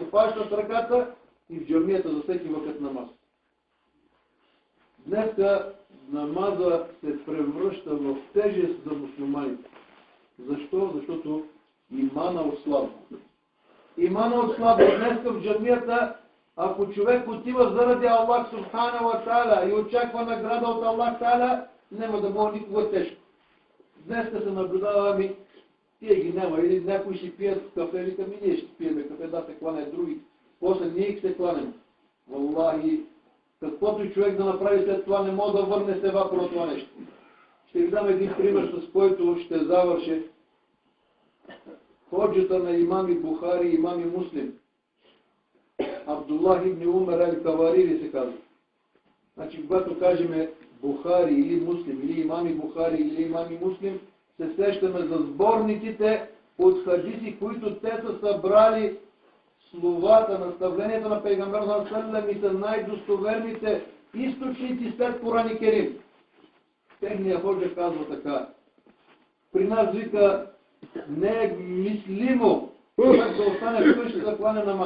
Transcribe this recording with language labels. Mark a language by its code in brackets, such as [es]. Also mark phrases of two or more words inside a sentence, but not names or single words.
[bg] Фаща с ръката и в джамията за всеки вакът намаз. Днеска намаза се превръща в тежест за мусулманите. Защо? Защото имана отслабва. Имана отслабва. Днеска в джамията, ако човек отива заради Аллах [ar] سبحانه وتعالى [bg] и очаква награда от [ar] الله تعالى, [bg] няма да бъде никога тежко. Днеска се наблюдава: ами тия ги няма, или някои ще пият кафе, викам: и ние ще пиеме кафе, да се кланят други. После ние се кланем. Валлахи, каквото и човек да направи след това, не може да върне севапа на това нещо. Ще ви дам един пример, с който ще завърши ходжата на имами Бухари и имами Муслим. Абдуллах ибн Умар ал-Каварири се казва. Значи, когато кажем Бухари или Муслим, или имами Бухари или имами Муслим, се сещаме за сборниците от хадиси, които те са събрали словата, наставленията на Пейгамбер саллаллаху и са най-достоверните източници след Коран и Керим. Техния ходжа казва така: при нас, вика, не е мислимо да остане вкъщи да кланя намаз.